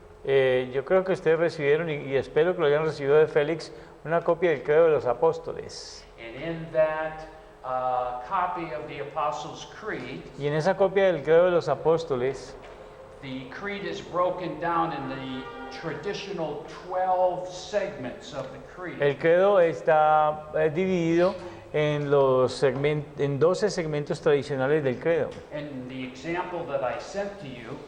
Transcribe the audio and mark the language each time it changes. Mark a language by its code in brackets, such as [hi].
[es] Yo creo que ustedes recibieron, y espero que lo hayan recibido de Félix, una copia del Credo de los Apóstoles. [en] And in that copy of the Apostles' Creed, [es] Y en esa copia del Credo de los Apóstoles, [en] the creed is broken down in the traditional 12 segments of the creed. [es] el Credo está dividido en, en 12 segmentos tradicionales del Credo. [en] And the example that I sent to you,